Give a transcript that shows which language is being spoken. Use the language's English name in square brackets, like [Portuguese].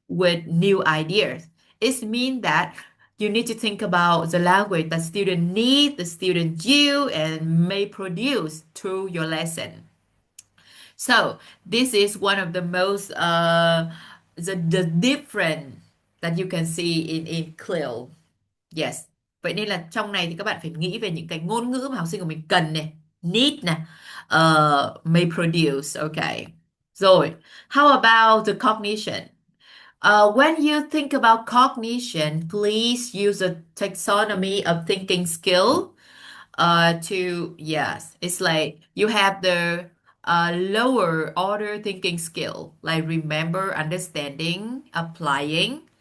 [English] with new ideas. It means that you need to think about the language that student need, the student you, and may produce through your lesson. So this is one of the most the different that you can see in CLIL. Yes. [Vietnamese] Vậy nên là trong này thì các bạn phải nghĩ về những cái ngôn ngữ mà học sinh của mình cần này, need nè, [English] may produce. Okay. Rồi, how about the cognition? When you think about cognition, please use a taxonomy of thinking skill to yes, it's like you have the lower order thinking skill, like remember, understanding, applying.